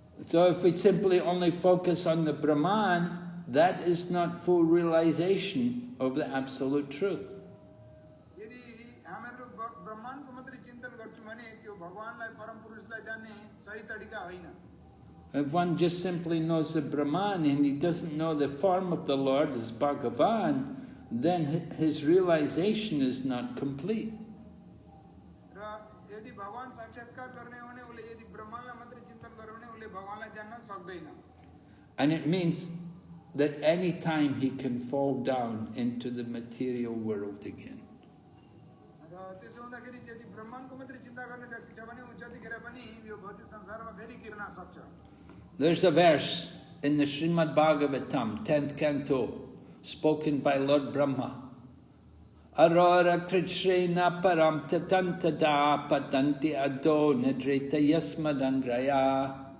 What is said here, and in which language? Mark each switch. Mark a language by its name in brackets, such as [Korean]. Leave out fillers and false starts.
[English] So if we simply only focus on the Brahman, that is not full realization of the absolute truth. [Nepali] यदि हामीहरू ब्रह्माण्डको मात्रै चिन्तन गर्छौं भने त्यो भगवानलाई परम पुरुषलाई जान्ने सही तरिका होइन. [English] If one just simply knows the Brahman and he doesn't know the form of the Lord as Bhagavan, then his realization is not complete. [Nepali] र यदि भगवान साक्षात्कार गर्ने हो भने उले यदि ब्रह्माण्डलाई मात्रै चिन्तन गर्यो भने उले भगवानलाई जान्न सक्दैन. [English] And it means that any time he can fall down into the material world again. [Nepali] र त्यसो हुँदाखेरि यदि ब्रह्माण्डको मात्रै चिन्ता गर्ने व्यक्ति छ भने उ जतिखेर पनि यो भौतिक संसारमा फेरि गिर्न सक्छ. [English] There's a verse in the Srimad Bhagavatam, 10th canto, spoken by Lord Brahma. [Sanskrit] Arora kritshrena param tatantada patanti ado nedrita yasmadandraya.